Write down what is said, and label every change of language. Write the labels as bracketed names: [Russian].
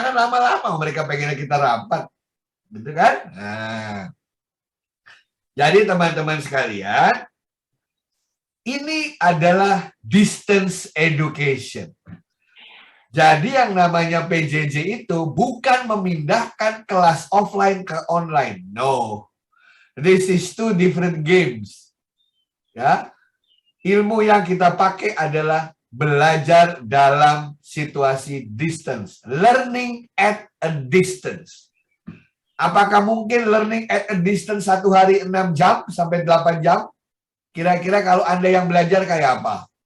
[Indonesian] Jangan lama-lama mereka pengen kita rapat. Gitu kan? Nah. Jadi teman-teman sekalian, ini adalah distance education. Jadi yang namanya PJJ itu bukan memindahkan kelas offline ke online. [English] No. This is 2 different games. [Indonesian] Ya. Ilmu yang kita pakai adalah belajar dalam situasi distance. [English] Learning at a distance. [Indonesian] Apakah mungkin learning at a distance 1 hari 6 jam sampai 8 jam? Kira-kira kalau Anda yang belajar kayak apa?